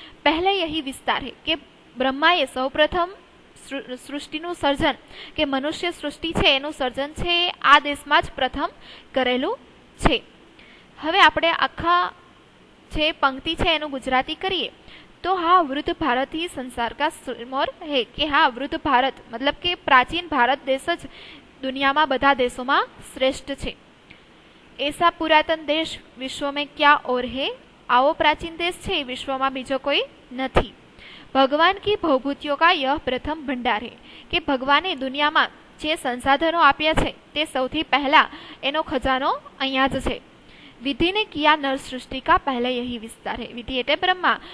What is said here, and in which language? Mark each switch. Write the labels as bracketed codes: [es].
[hi] પહેલે યહી વિસ્તાર હે [gu] કે બ્રહ્માએ સૌપ્રથમ સૃષ્ટિનું સર્જન કે મનુષ્ય સૃષ્ટિ છે એનું સર્જન છે આ દેશમાં જ પ્રથમ કરેલું છે. હવે આપણે આખા જે પંક્તિ છે એનું ગુજરાતી કરીએ તો [hi] હા વૃદ્ધ ભારત ही संसार का सिरमौर है [gu] કે હા વૃદ્ધ ભારત મતલબ કે પ્રાચીન ભારત દેશ જ દુનિયામાં બધા દેશોમાં શ્રેષ્ઠ છે. [hi] ऐसा पुरातन देश विश्व में क्या और है? [gu] આવો પ્રાચીન દેશ છે વિશ્વમાં બીજો કોઈ નથી. [hi] ભગવાન કી ભવભૂતિઓ કા યહ પ્રથમ ભંડાર હે [gu] કે ભગવાને દુનિયામાં જે સંસાધનો આપ્યા છે તે સૌથી પહેલા એનો ખજાનો અહીંયા જ છે. [hi] વિધિ ને કિયા નર સૃષ્ટિ કા પહેલે યહી વિસ્તાર હે. [gu] વિધિ એટલે બ્રહ્મા.